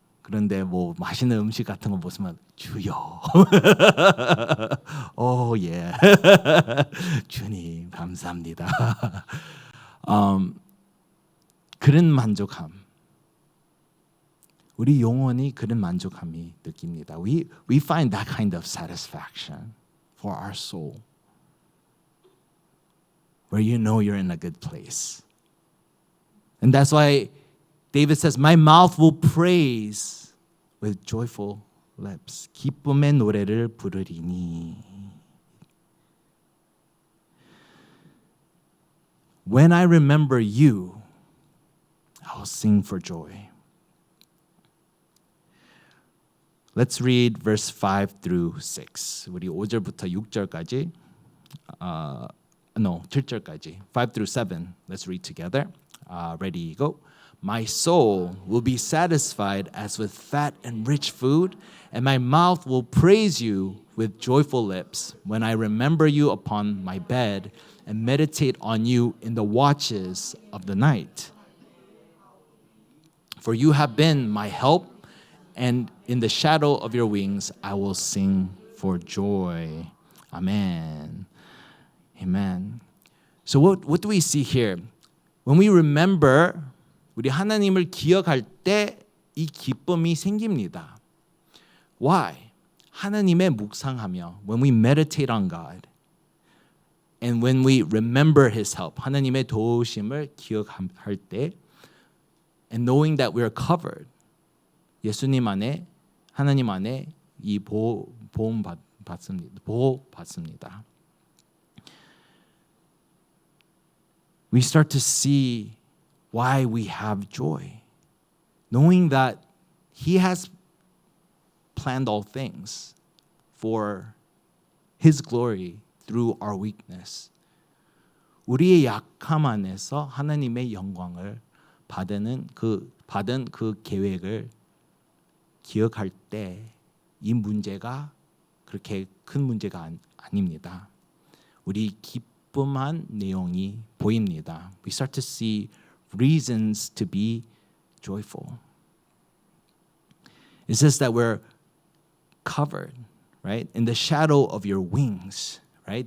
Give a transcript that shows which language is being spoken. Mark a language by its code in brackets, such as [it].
[ko] 그런데 뭐 맛있는 음식 같은 거 보시면 주여. 오 예. 주님 감사합니다. 그런 만족함. 우리 영혼이 그런 만족함이 느낍니다. [en] We find that kind of satisfaction for our soul. Where you know you're in a good place. And that's why David says, "My mouth will praise with joyful lips." [ko] 기쁨의 노래를 부르리니. [en] When I remember you, I will sing for joy. Let's read verse 5 through 6. [ko] 우리 5절부터 6절까지 7절까지 [en] 5 through 7. Let's read together. Ready, go. My soul will be satisfied as with fat and rich food, and my mouth will praise you with joyful lips when I remember you upon my bed and meditate on you in the watches of the night. For you have been my help, and in the shadow of your wings I will sing for joy. Amen. Amen. So what do we see here? When we remember, [ko] 우리 하나님을 기억할 때 이 기쁨이 생깁니다. [en] Why? [ko] 하나님의 묵상하며 [en] when we meditate on God and when we remember His help, [ko] 하나님의 도우심을 기억할 때 [en] and knowing that we are covered, [ko] 예수님 안에 하나님 안에 이 보호받습니다. [en] We start to see why we have joy, knowing that He has planned all things for His glory through our weakness. [ko] 우리의 약함 안에서 하나님의 영광을 받은 그 계획을 기억할 때 이 문제가 그렇게 큰 문제가 아닙니다. 우리 기쁨한 내용이 보입니다. [en] We start to see reasons to be joyful. It says that we're covered, right, in the shadow of your wings, right?